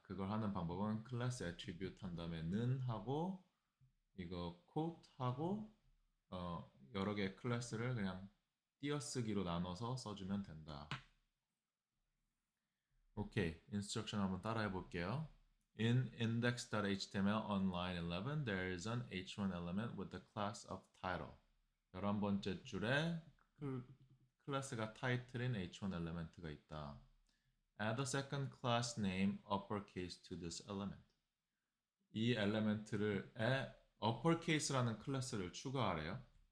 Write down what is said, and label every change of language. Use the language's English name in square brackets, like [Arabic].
[Korean] 그걸 하는 방법은 클래스 attribute 한 다음에 는 하고 이거 quote 하고 여러 개의 클래스를 그냥 띄어쓰기로 나눠서 써주면 된다. 오케이, instruction 한번 따라해 볼게요. [English] In index.html on line 11, there is an h1 element with the class of title. [Korean] 11번째 줄에 클래스가 title인 h1 엘리멘트가 있다. [English] Add a second class name uppercase to this element. [Korean] 이 엘리멘트를 uppercase라는 클래스를 추가하래요.